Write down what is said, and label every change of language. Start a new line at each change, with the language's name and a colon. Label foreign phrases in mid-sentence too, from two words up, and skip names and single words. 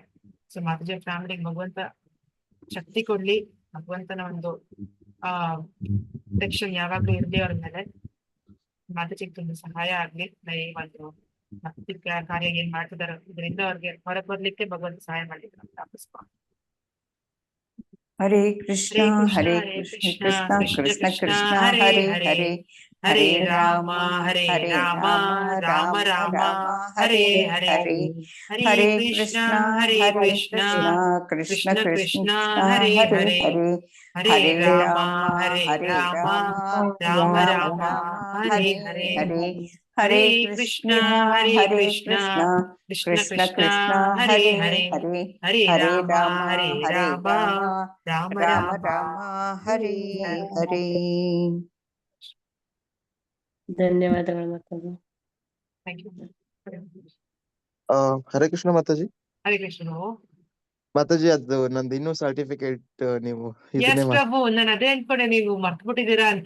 Kannada: ಸೊ ಮಾತಾಜಿ ಫ್ಯಾಮಿಲಿಗೆ ಭಗವಂತ ಶಕ್ತಿ ಕೊಡ್ಲಿ, ಭಗವಂತನ ಒಂದು ಪ್ರೊಟೆಕ್ಷನ್ ಯಾವಾಗ್ಲೂ ಇರ್ಲಿ ಅವ್ರ ಮೇಲೆ. ಮಾತಾಜಿಗೆ ತುಂಬಾ ಸಹಾಯ ಆಗ್ಲಿ. ಒಂದು ಭಕ್ತಿ ಕಾರ್ಯ ಏನ್ ಮಾಡ್ತಿದಾರೆ ಇದರಿಂದ ಅವ್ರಿಗೆ ಹೊರಗೆ ಬರ್ಲಿಕ್ಕೆ ಭಗವಂತ ಸಹಾಯ ಮಾಡ್ಲಿಕ್ಕೆ ನಾವು ಪ್ರಾರ್ಥಿಸ್ಕೊಂಡು.
Sanskrit: ಹರೇ ಕೃಷ್ಣ ಹರೇ ಕೃಷ್ಣ ಕೃಷ್ಣ ಕೃಷ್ಣ ಹರೇ ಹರೇ. ಹರೇ ರಾಮ ಹರೇ ರಾಮ ರಾಮ ರಾಮ ಹರೇ ಹರೇ. ಹರೇ ಕೃಷ್ಣ ಹರೇ ಕೃಷ್ಣ ಕೃಷ್ಣ ಕೃಷ್ಣ ಹರೇ ಹರೇ. ಹರೇ ರಾಮ ಹರೇ ರಾಮ ರಾಮ ರಾಮ ಹರೇ ಹರೇ. ಹರೇ ಕೃಷ್ಣ ಹರೇ ಕೃಷ್ಣ ಕೃಷ್ಣ ಕೃಷ್ಣ ಹರೇ ಹರೇ. ಹರೇ ರಾಮ ಹರೇ ರಾಮ ರಾಮ ರಾಮ ಹರೇ ಹರೇ.
Kannada: ಧನ್ಯವಾದಗಳು ಮಾತಾಜಿ.
English: thank you.
Sanskrit: ಹರೇ ಕೃಷ್ಣ
Kannada: ಮಾತಾಜಿ.
Sanskrit: ಹರೇ ಕೃಷ್ಣ
Kannada: ಮಾತಾಜಿ, ಅದು ನಂದು ಇನ್ನೂ ಸರ್ಟಿಫಿಕೇಟ್ ನೀವು ಇದನ್ನೇ ಎಸ್ ಪ್ರಭು, ನಾನು ಅದೇ ಅನ್ಕೊಂಡೆ ನೀವು ಮರ್ತ್ಬಿಟ್ಟಿದ್ದೀರಾ ಅಂತ.